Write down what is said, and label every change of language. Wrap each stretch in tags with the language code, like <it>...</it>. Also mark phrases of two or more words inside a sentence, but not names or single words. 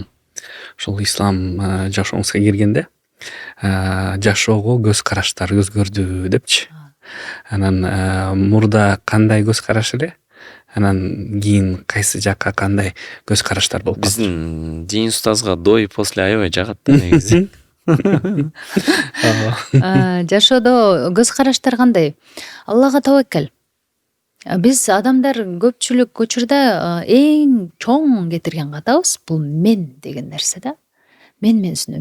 <ky>Ошол ислам жашооңузга киргенде жашоого көз караштар өзгөрдү депчи. Анан мурда кандай көз караш эле? Анан кийин кайсы жакка кандай көз караштар болуп калды? Биздин дин устазга</ky> <ru>до и после</ru> <ky>аябай жагат да негизи. Жашоодо көз караштар кандай? Аллага табаккал. Биз адамдар көпчүлүк учурда эң чоң кетирген катабыз бул мен деген нерсе да. Мен менсинүү.</ky>